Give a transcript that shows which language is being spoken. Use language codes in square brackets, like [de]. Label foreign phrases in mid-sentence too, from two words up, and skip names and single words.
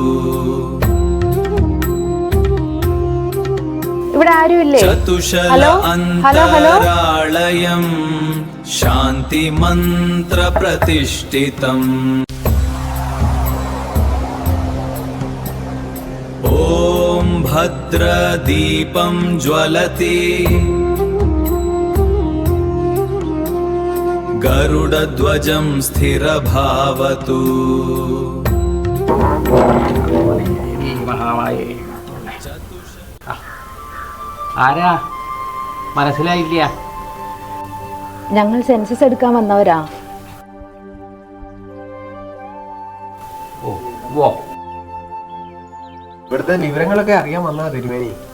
[sa] चतुशल अन्तराळयं शान्तिमन्त्रप्रतिष्ठितम् ॐ भद्रदीपं ज्वलति गरुडध्वजं स्थिरभावतु [ml] ആരാ മനസ്സിലായില്ല? ഞങ്ങൾ സെൻസസ് എടുക്കാൻ വന്നവരാ. ഇവിടുത്തെ വിവരങ്ങളൊക്കെ അറിയാൻ വന്നാ തിരുമേനി.